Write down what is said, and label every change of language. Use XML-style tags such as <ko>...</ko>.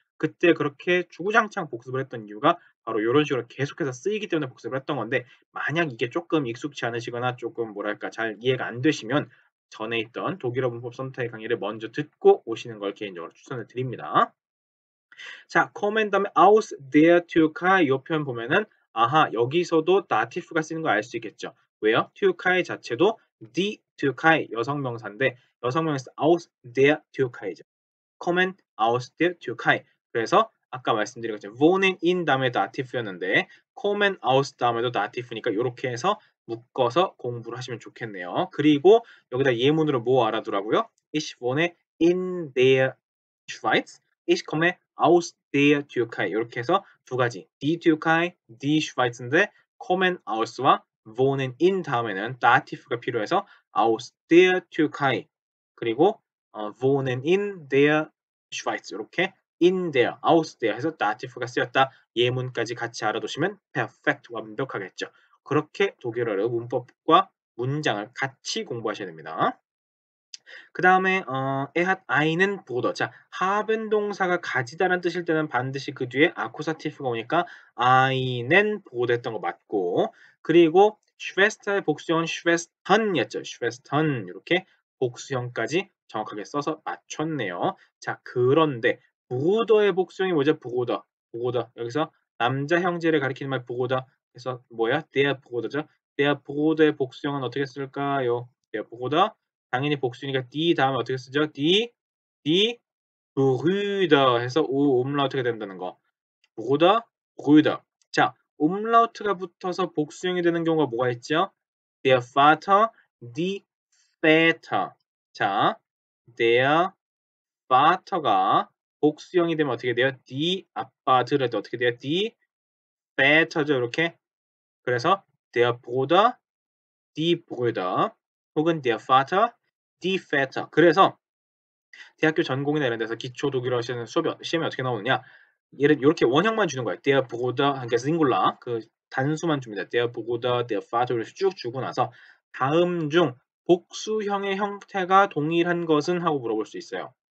<ko>그때 그렇게 주구장창 복습을 했던 이유가 바로 요런 식으로 계속해서 쓰이기 때문에 복습을 했던 건데, 만약 이게 쪼끔 익숙치 않으시거나 쪼끔 뭐랄까 잘 이해가 안 되시면 전에 있던 독일어 문법 썸타기 강의를 먼저 듣고 오시는 걸 개인적으로 추천을 드립니다. 자, kommen 다음에</ko> <de>aus der Türkei</de> <ko>요 표현 보면은 아하, 여기서도 다티프가 쓰이는 거 알 수 있겠죠. 왜요? Türkei 자체도 die Türkei 여성명사인데 여성명사</ko> <de>aus der Türkei</de> <ko>죠.</ko> <de>kommen aus der Türkei.</de> <ko>그래서 아까 말씀드린 것처럼 wohnen in 다음에 다티프였는데</ko> <de>kommen aus</de> <ko>다음에도 다티프니까 요렇게 해서 묶어서 공부를 하시면 좋겠네요. 그리고 여기다 예문으로 뭐 알아두라고요?</ko> <de>Ich wohne in der Schweiz. Ich komme aus der Türkei.</de> <ko>이렇게 해서 두 가지 die Türkei, die Schweiz인데 kommen aus와 wohnen in 다음에는 다티프가 필요해서</ko> <de>aus der Türkei</de> <ko>그리고</ko> <de>wohnen in der Schweiz</de> <ko>이렇게 in der, aus der 해서 다티프가 쓰였다. 예문까지 같이 알아두시면 perfect 완벽하겠죠. 그렇게 독일어를 문법과 문장을 같이 공부하셔야 됩니다.</ko> <de>그 다음에 er hat einen Bruder.</de> <ko>자, haben 동사가 가지다라는 뜻일 때는 반드시 그 뒤에 아쿠사티프가 오니까 einen Bruder 했던 거 맞고, 그리고 Schwester의 복수형은 Schwestern이었죠. Schwestern 이렇게 복수형까지 정확하게 써서 맞췄네요. 자, 그런데 Bruder의 복수형이 뭐죠?</ko> <de>Bruder. Bruder.</de> <ko>여기서 남자 형제를 가리키는 말 Bruder. 그래서 뭐야? Der Bruder죠. Der Bruder의 복수형은 어떻게 쓸까요? Der Bruder 당연히 복수니까</ko> <de>die</de> <ko>다음에 어떻게 쓰죠? die Brüder 해서 오 umlaut가 된다는 거.</ko> <de>Bruder, Brüder.</de> <ko>자, umlaut가 붙어서 복수형이 되는 경우가 뭐가 있죠?</ko> <de>Der Vater, die Väter.</de> <ko>자, der Vater가 복수형이 되면 어떻게 돼요? die 아빠들할 때 어떻게 돼요?</ko> <de>die Väter</de> <ko>죠, 이렇게.</ko> <de>그래서 der Bruder, die Brüder 혹은 der Vater, die Väter.</de> <ko>그래서 대학교 전공이나 이런 데서 기초 독일어 시험이 어떻게 나오느냐? 얘를 요렇게 원형만 주는 거예요. Der Bruder 그러니까 싱글라 그 단수만 줍니다. Der Bruder, der Vater 이렇게 쭉 주고 나서 다음 중 복수형의 형태가 동일한 것은 하고 물어볼 수 있어요.</ko>